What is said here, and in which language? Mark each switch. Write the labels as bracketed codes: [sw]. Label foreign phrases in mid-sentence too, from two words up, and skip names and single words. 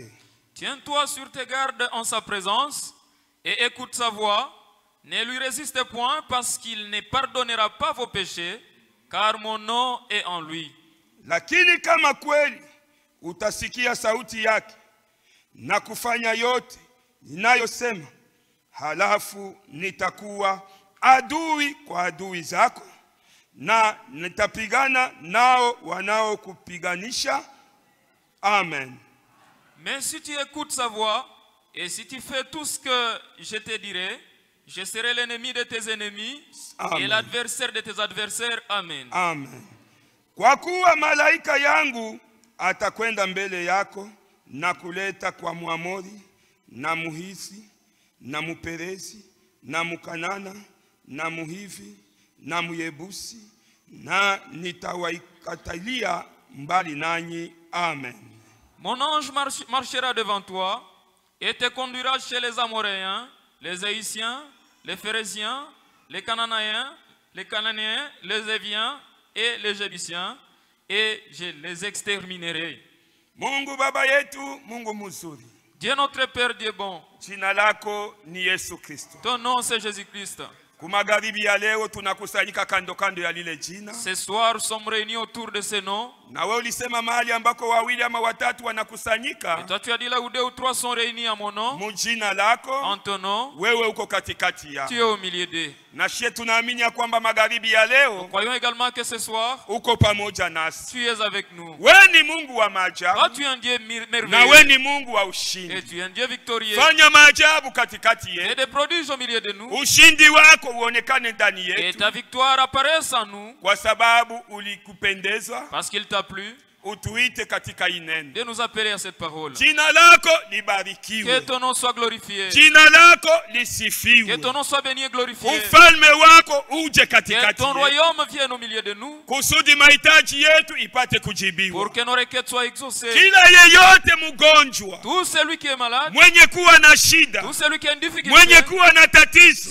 [fr] Tiens-toi sur tes gardes en sa présence et écoute sa voix. Ne lui résiste point parce qu'il ne pardonnera pas vos péchés, car mon nom est en lui. [sw] Lakini kama kweli utasikia sauti yake na kufanya yote ninayosema, halafu nitakuwa adui kwa adui zako na nitapigana nao wanaokupiganisha. Amen. [fr] Mais si tu écoutes sa voix et si tu fais tout ce que je te dirai, je serai l'ennemi de tes ennemis. Amen. Et l'adversaire de tes adversaires. Amen. Amen. [sw] Kwa kuwa malaika yangu atakwenda mbele yako na kuleta kwa Mwamori na Muhisi na Muperezi na Mukanana na Muhivi na Muyebusi, na nitawaikatalia mbali nanyi. Amen. [fr] Mon ange marchera devant toi et te conduira chez les Amoréens, les Haïtiens, les Phérésiens, les Cananéens, les Éviens et les Jébusiens, et je les exterminerai. [sw] Mungu Baba yetu, Mungu mzuri. [fr] Dieu notre Père, Dieu bon. [sw] Jina lako ni Yesu Kristo. [fr] Ton nom c'est Jésus-Christ. [sw] Kumagaribi ya leo tunakusanyika kando kando ya lile jina. [fr] Ce soir nous sommes réunis autour de ce nom. [sw] Na wewe ulisema mahali ambako wawili ama watatu wanakusanyika. [fr] Et toi tu as dit là où deux ou trois sont réunis à mon nom. [sw] Mujina lako. [fr] En ton nom. [sw] Wewe uko katikati yao. [fr] Tu es au milieu d'eux. [sw] Na shie tunaamini ya kwamba magharibi ya leo. [fr] Nous croyons également que ce soir. [sw] Uko pamoja nasi. [fr] Tu es avec nous. [sw] Wewe ni Mungu wa maajabu. [fr] Toi tu es un Dieu merveilleux. [sw] Na wewe ni Mungu wa ushindi. [fr] Et tu es un Dieu victorieux. [sw] Fanya maajabu katikati yetu. [fr] Et des prodiges au milieu de nous. [sw] Ushindi wako uonekane ndani yetu. [fr] Et ta victoire apparaisse en nous. [sw] Kwa sababu ulikupendezwa. [fr] Parce qu'il t'a plu. [sw] Utuite katika ineno. [fr] De nous appeler à cette parole. [sw] Jina lako libarikiwe. [fr] Que ton nom soit glorifié. [sw] Jina lako lisifiwe. [fr] Que ton nom soit béni et glorifié. [sw] Ufalme wako uje katikati yetu. [fr] Que ton royaume vienne au milieu de nous. [sw] Kusudi mahitaji yetu ipate kujibiwa. [fr] Pour que nos requêtes soient exaucées. [sw] Kila yeyote mgonjwa. [fr] Tout celui qui est malade. [sw] Mwenye kuwa na shida. [fr] Tout celui qui a une difficulté. [sw] Mwenye kuwa na tatizo.